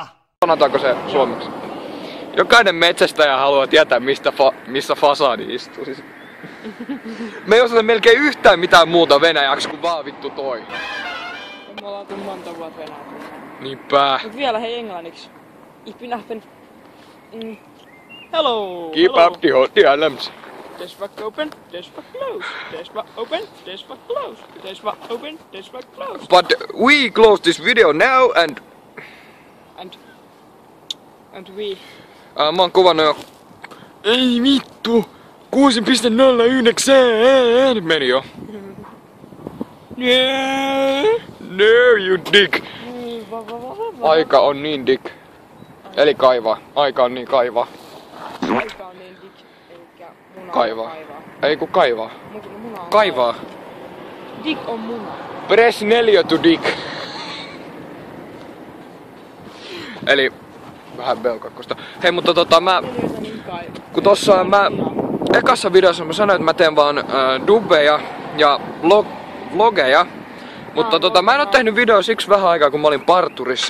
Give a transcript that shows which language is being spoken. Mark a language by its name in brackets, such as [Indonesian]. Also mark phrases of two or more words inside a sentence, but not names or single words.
[Finnish] Sanotaanko se suomeksi? Jokainen metsästäjä haluaa tietää missä fasani istuu. Siis... Me ei osata melkein yhtään mitään muuta venäjäksi kuin vaan vittu toi. Me ollaan tullut monta vuotta venäjäksi. Niinpä. Mut vielä hei englanniksi. [German] Ich bin ahpen... [English] Hello! Keep hello. up the hot dialogues. This was open, this was closed. This was open, this was closed. This was open, this was closed. But we close this video now and we... [Finnish] mä oon kuvannut jo... Ei vittu! 6.09 meni jo. [English] No you dick! [Finnish] Aika on niin dick. Eli kaivaa. Aika on niin kaivaa. Aika on niin dick, elikkä muna Kaivaa. Ei ku kaivaa. Muna on Kaivaa. Dick on muna. [English] Press 4 to dick. [Finnish] Eli vähän belkakkosta. Hei mutta kun tossa mä ekassa videossa mä sanoin, että mä teen vaan dubbeja ja vlogeja. Mutta mä en oo tehnyt videoa siksi vähän aikaa kun mä olin parturissa.